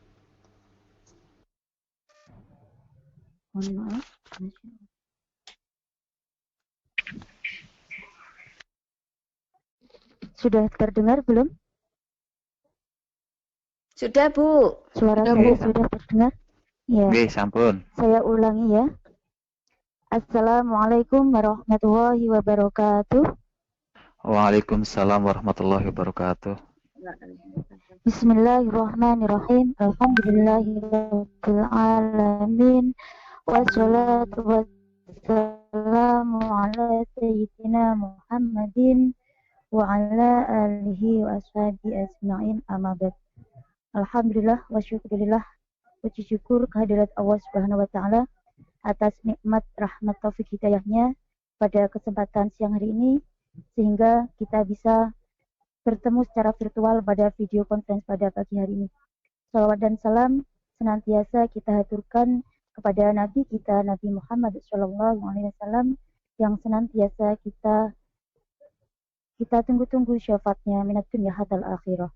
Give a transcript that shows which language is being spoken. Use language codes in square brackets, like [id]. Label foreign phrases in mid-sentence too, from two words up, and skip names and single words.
[id] Mohon maaf. Sudah terdengar belum? Sudah, Bu. Suara Sudah, saya Bu. sudah terdengar? Ya. [jv] Nggih, sampun. [id] Saya ulangi ya. [ar] السلام عليكم ورحمة الله وبركاته. وعليكم السلام ورحمة الله وبركاته. بسم الله الرحمن الرحيم. الحمد لله رب العالمين. والصلاة والسلام على سيدنا محمد وعلى آله وأصحابه أجمعين، أما بعد. الحمد لله والشكر لله, [id] puji syukur kehadirat Allah [ar] سبحانه وتعالى [id] atas nikmat rahmat taufik hidayahnya pada kesempatan siang hari ini, sehingga kita bisa bertemu secara virtual pada video conference pada pagi hari ini. Salawat dan salam senantiasa kita haturkan kepada Nabi kita, Nabi Muhammad SAW, yang senantiasa kita tunggu-tunggu syafaatnya [ar] من الدنيا حتى الآخرة.